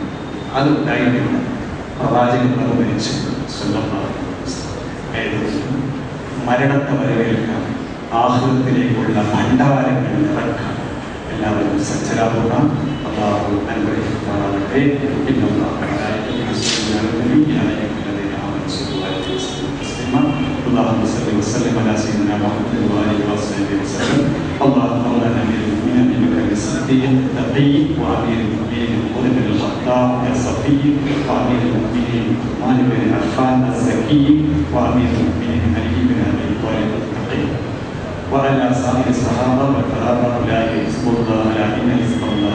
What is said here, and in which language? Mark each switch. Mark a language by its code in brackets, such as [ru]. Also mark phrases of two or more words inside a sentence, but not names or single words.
[ml] അത് ഉണ്ടായിട്ടില്ല. പ്രവാചകന്മാർ മരിച്ചു. മരണത്തെ വരവേൽക്കാൻ, ആഹ്ലത്തിലേക്കുള്ള ഭണ്ഡാരങ്ങൾ നിറക്കാൻ എല്ലാവരും സജ്ജരാകുക. അല്ലാഹു അനുഗ്രഹിക്കുമാറാകട്ടെ. [ar] اللهم صل وسلم على سيدنا محمد وآله وصحبه وسلم. اللهم مولانا امير المؤمنين ابي بكر الصديق التقي وامير المؤمنين عمر بن الخطاب الصفي وامير المؤمنين عثمان بن عفان الزكي وامير المؤمنين علي بن ابي طالب التقي وعلى سائر الصحابه والكرامه اولئك حزب الله الا ان حزب الله.